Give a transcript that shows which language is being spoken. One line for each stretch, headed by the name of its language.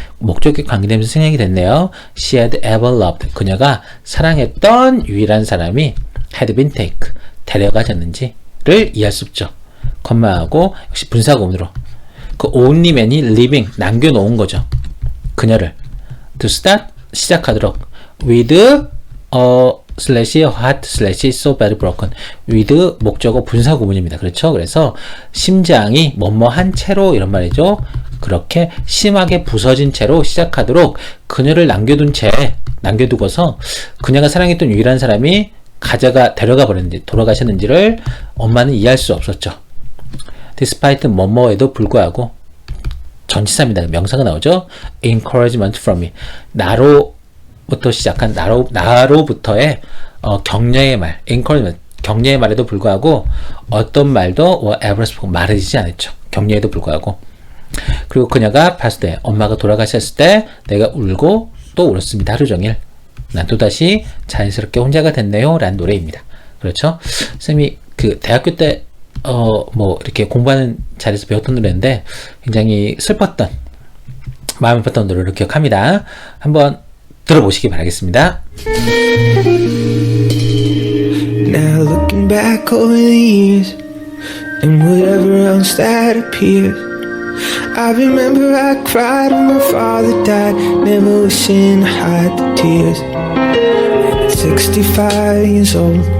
Korean: 목적격 관계되면서 생략이 됐네요. She had ever loved 그녀가 사랑했던 유일한 사람이 had been taken 데려가졌는지를 이해할 수 없죠. 컴마하고 역시 분사구문으로 그 only man 이 living 남겨놓은 거죠. 그녀를 to start 시작하도록 with slash heart slash so bad broken with 목적어 분사구문입니다. 그렇죠? 그래서 심장이 뭐뭐한 채로 이런 말이죠. 그렇게 심하게 부서진 채로 시작하도록 그녀를 남겨두고서 그녀가 사랑했던 유일한 사람이 데려가 버렸는지 돌아가셨는지를 엄마는 이해할 수 없었죠. despite 뭐뭐에도 불구하고 전치사입니다. 명사가 나오죠. encouragement from me 나로부터 시작한 나로부터의 격려의 말 encouragement 격려의 말에도 불구하고 어떤 말도 ever spoken 말해지지 않았죠. 격려에도 불구하고 그리고 그녀가 봤을 때 엄마가 돌아가셨을 때 내가 울고 또 울었습니다. 하루 종일 난 또다시 자연스럽게 혼자가 됐네요 라는 노래입니다. 그렇죠? 쌤이 그 대학교 때 이렇게 공부하는 자리에서 배웠던 노래인데 굉장히 슬펐던 마음이 아팠던 노래를 기억합니다. 한번 들어보시기 바라겠습니다.
English: Now looking back over the years and whatever else that appears I remember I cried when my father died never wishing to hide the tears and at 65 years old